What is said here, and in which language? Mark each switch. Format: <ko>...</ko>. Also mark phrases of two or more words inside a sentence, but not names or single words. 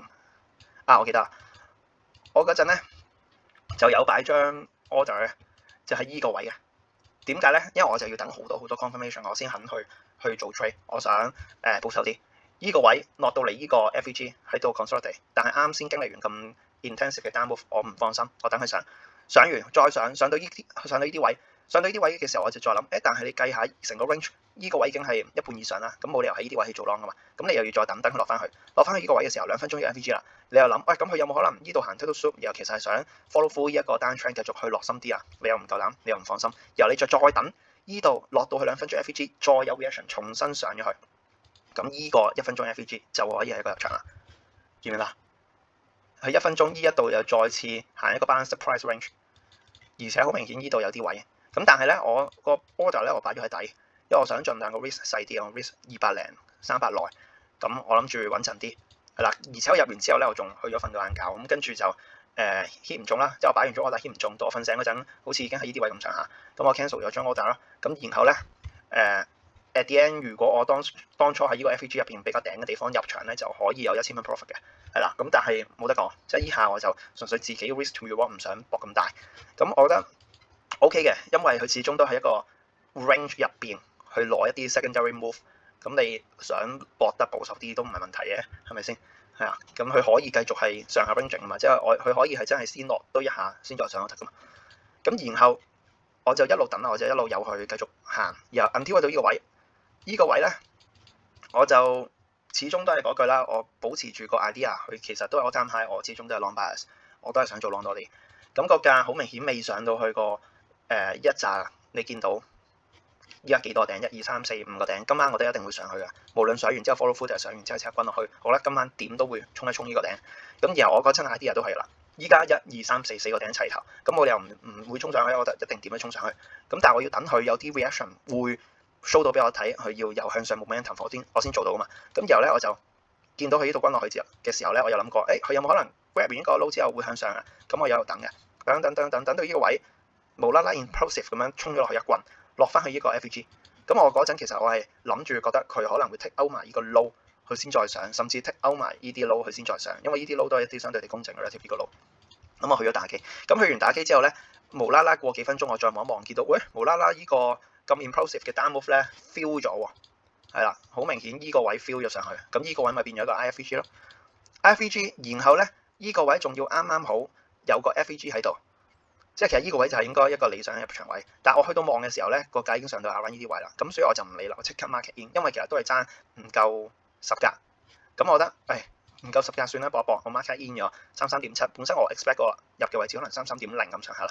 <yue>我記得啦，我嗰陣咧就有擺張 order 咧，就喺依個位嘅。點解咧？因為我就要等好多 confirmation， 我先肯去做 trade。我想保守啲。依個位落到嚟依個 FVG 喺度 consolidate， 但係啱先經歷完咁 intensive 嘅</yue> <en>down move，</en> <yue>我唔放心，我等佢上完再上到呢啲位，上到呢啲位嘅時候我就再諗，但係你計下成個 range， 呢個位已經係一半以上啦，咁冇理由喺呢啲位去做 long 噶嘛，咁你又要再等佢落翻去呢個位嘅時候，2分鐘嘅 FVG 啦，你又諗，咁佢有冇可能呢度行</yue> <en>total soup，</en> <yue>然後其實係想</yue> <en>follow through</en> <yue>呢一個</yue> <en>down trend</en> <yue>繼續去落深啲啊？你又唔夠膽，你又唔放心，然後你再等呢度落到去2分鐘 FVG， 再有 reaction 重新上咗去，咁呢個1分鐘 FVG 就可以係一個入場啦，見唔見啦？喺1分鐘呢一度又再次行一個</yue> <en>balanced price range，</en> <yue>而且好明顯呢度有啲位，咁但係咧我個 order 咧我擺咗喺底，因為我想盡量個 risk 細啲，我 risk 200零300內，咁我諗住穩陣啲，係啦，而且我入完之後咧我仲去咗瞓個晏覺，咁跟住就hit 唔中啦，即係我擺完咗</yue> <en>order hit</en> <yue>唔中，到我瞓醒嗰陣好似已經喺呢啲位咁上下，咁我 cancel 咗張 order 啦，咁然後咧</yue> <en>at the end，</en> <yue>如果我當初喺呢個 FVG 入邊比較頂嘅地方入場咧，就可以有1000蚊 profit 嘅，係啦。咁但係冇得講，即係依下我就純粹自己</yue> <en>risk to reward，</en> <yue>唔想搏咁大。咁我覺得 OK 嘅，因為佢始終都係一個 range 入邊去攞一啲</yue> <en>secondary move。</en> <yue>咁你想搏得保守啲都唔係問題嘅，係咪先？係啊，咁佢可以繼續係上下 ranging 啊嘛，即係佢可以係真係先落多一下先再上得噶嘛。咁然後我就一路等啦，我就一路有去繼續行，然後 until 去到呢個位。呢個位咧，我就始終都係嗰句啦，我保持住個 idea， 佢其實都係我</yue> <en>time high，</en> <yue>我始終都係</yue> <en>long bias，</en> <yue>我都係想做 long 多啲。咁個價好明顯未上到去個一紮，你見到依家幾多頂？1、2、3、4、5個頂，今晚我都一定會上去嘅。無論上完之後</yue> <en>follow through</en> <yue>定係上完之後即刻滾落去，我覺得今晚點都會衝一衝呢個頂。咁然後我嗰陣 idea 都係啦，依家1、2、3、4 4個頂齊頭，咁我哋又唔會衝上去，我覺得一定點樣衝上去。咁但係我要等佢有啲 reaction 會 show 到俾我睇，佢要有向上 momentum 我先做到噶嘛。咁然後咧我就見到佢呢度滾落去之後嘅時候咧，我有諗過，佢有冇可能 grab 完呢個 low 之後會向上啊？咁我有等嘅，等到呢個位無啦啦 impulsive 咁樣衝咗落去一棍，落翻去呢個 FVG。咁我嗰陣其實我係諗住覺得佢可能會</yue> <en>take out</en> <yue>埋呢個 low， 佢先再上，甚至</yue> <en>take out</en> <yue>埋呢啲 low 佢先再上，因為呢啲 low 都係一啲相對地公正嘅 relative 呢個 low。咁我去咗打機，咁去完打機之後咧，無啦啦過幾分鐘我再望一望，見到無啦啦呢個咁 impulsive 嘅</yue> <en>down move</en> <yue>咧 feel 咗喎，係啦，好明顯呢個位 feel 咗上去，咁呢個位咪變咗一個 IFVG 咯，IFVG， 然後咧呢個位仲要啱好有個 FVG 喺度，即係其實呢個位就係應該一個理想嘅入場位，但係我去到望嘅時候咧，個價已經上到 around 呢啲位啦，咁所以我就唔理啦，我即刻</yue> <en>market in，</en> <yue>因為其實都係爭唔夠10格，咁我覺得唔夠10格算啦，搏一搏，我</yue> <en>market in</en> <yue>咗33.7，本身我 expect 個入嘅位置可能33.0咁上下啦。</yue>